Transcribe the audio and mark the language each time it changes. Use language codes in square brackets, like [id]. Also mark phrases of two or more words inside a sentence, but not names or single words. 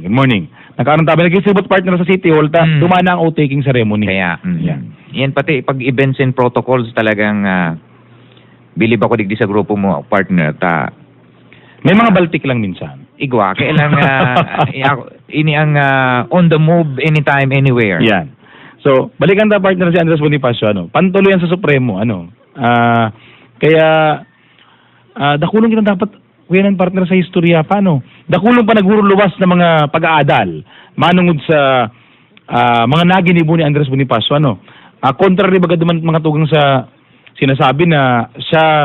[bik] Nagkaroon tabi nag-isibot partner sa City Hall dumana ang [en] oath-taking ceremony. [bik] Kaya yan pati pag [en] events and protocols [bik] talagang bilib ako digdi sa grupo mo partner may mga baltik lang minsan. Igwa kailang ini ang [en] on the move anytime anywhere. [bik] Yan. So balikan ta partner si Andres Bonifacio pantuloy yan sa Supremo kaya dakulong kita dapat kuyanan partner sa historya dakulong pa naguruluwas na mga pag-aadal manungod sa mga naginibo ni Andres Bonifacio contrary baga duman mga tugang sa sinasabi na siya